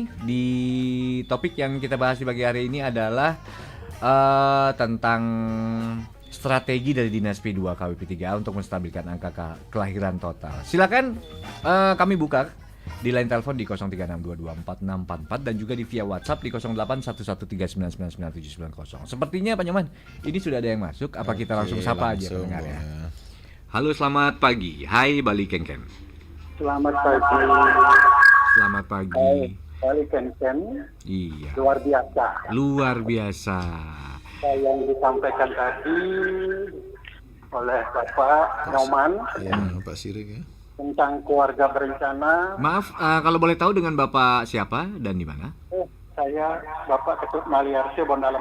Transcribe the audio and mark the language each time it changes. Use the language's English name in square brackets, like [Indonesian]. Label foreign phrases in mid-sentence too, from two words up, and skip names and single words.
[Indonesian] Di topik yang kita bahas di pagi hari ini adalah tentang strategi dari Dinas P2 KWP3A untuk menstabilkan angka kelahiran total. Silakan kami buka di line telepon di 0362246644 dan juga di via WhatsApp di 081139999790. Sepertinya Pak Nyoman, ini sudah ada yang masuk. Apa kita langsung sapa aja pendengar ya? Halo, selamat pagi. Hai Bali Kengken. Selamat pagi. Selamat pagi. Bali Kengken. Iya. Luar biasa. Yang disampaikan tadi oleh Bapak Nyoman. Ya, Pak Sirik ya. Tentang keluarga berencana. Maaf, kalau boleh tahu dengan Bapak siapa dan di mana? Saya Bapak Ketut Maliarse Bondalam.